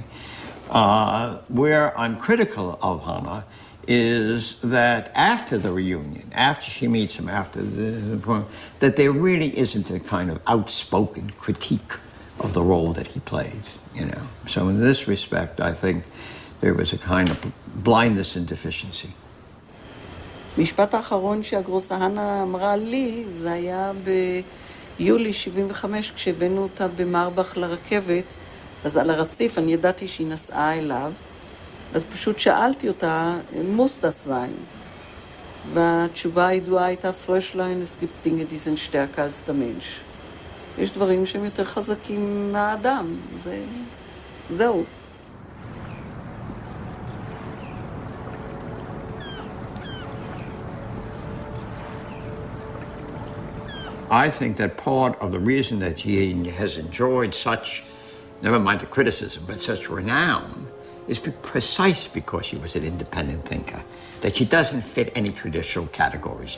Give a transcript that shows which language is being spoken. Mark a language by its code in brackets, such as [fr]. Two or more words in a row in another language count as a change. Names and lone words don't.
[en] Where I'm critical of Hannah is that after the reunion, after she meets him, after that there really isn't a kind of outspoken critique of the role that he played, you know. So in this respect, I think there was a kind of blindness and deficiency. [he] משפט האחרון שהגרוסה הנה אמרה לי, זה היה ביולי 75, כשהבאנו אותה במרבח לרכבת, אז על הרציף אני ידעתי שהיא נסעה אליו, אז פשוט שאלתי אותה, [de] muss das sein? [he] והתשובה הידועה הייתה, [de] Fröschlein, es gibt Dinge, die sind stärker als der Mensch. [he] יש דברים שהם יותר חזקים מהאדם, זהו. [en] I think that part of the reason that he has enjoyed such, never mind the criticism, but such renown, is precise because she was an independent thinker, that she doesn't fit any traditional categories.